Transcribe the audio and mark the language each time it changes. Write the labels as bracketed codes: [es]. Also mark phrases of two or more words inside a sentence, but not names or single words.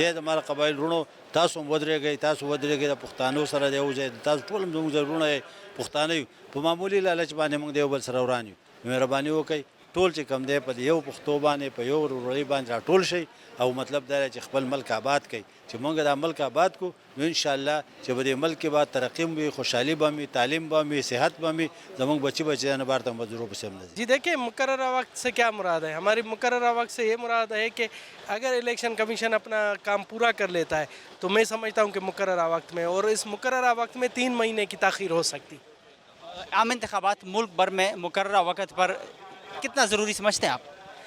[ps] زما قبایل رونو تاسو هم ودرېږئ تاسو ودرېږئ د پښتانو سره د یو ځای تاسو ټول هم زموږ ضرورونه یې پښتانه یو په معمولي لالچ باندې موږ د یو بل سره وران یو مهرباني وکئ ټول چې کم دی په یو پښتو باندې په یو ورورۍ باندې راټول شئ او مطلب دا دی چې خپل ملک آباد کړئ چې موږ دا ملک آباد کړو نو انشاءالله چې په دې ملک کې به ترقي هم وي خوشحالي به هم وي تعلیم به هم وي صحت به هم وي زموږ بچی بچیان بار ته مزدوروں پسې هم نه ځي [ur] جی دیکھیں مقررہ وقت سے کیا مراد ہے ہماری مقررہ وقت سے یہ مراد ہے کہ اگر الیکشن کمیشن اپنا کام پورا کر لیتا ہے تو میں سمجھتا ہوں کہ مقررہ وقت میں اور اس مقررہ وقت میں 3 مہینے کی تاخیر ہو سکتی عام انتخابات ملک بھر میں مقررہ وقت پر کتنا ضروری سمجھتے ہیں آپ